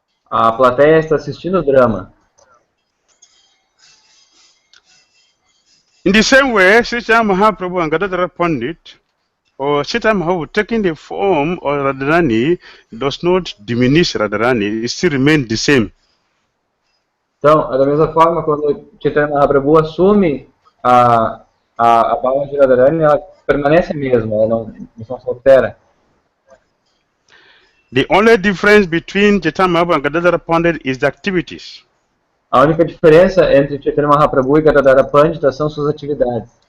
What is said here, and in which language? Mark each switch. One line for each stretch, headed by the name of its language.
Portuguese: A plateia está assistindo o drama.
English: In the same way, Sri Chaitanya Mahaprabhu and Gadadhara Pandit, or Chaitanya Mahaprabhu taking the form of Radharani does not diminish Radharani, it still remains the same.
Portuguese: Então, da mesma forma, quando Chaitanya Mahaprabhu assume a bhava de Radharani, ela permanece a mesma, ela não se altera.
English: The only difference between Chaitanya Mahaprabhu and Gadadhara Pandit is the activities.
Portuguese: A única diferença entre Chaitanya Mahaprabhu e Gadadhara Pandita são suas atividades.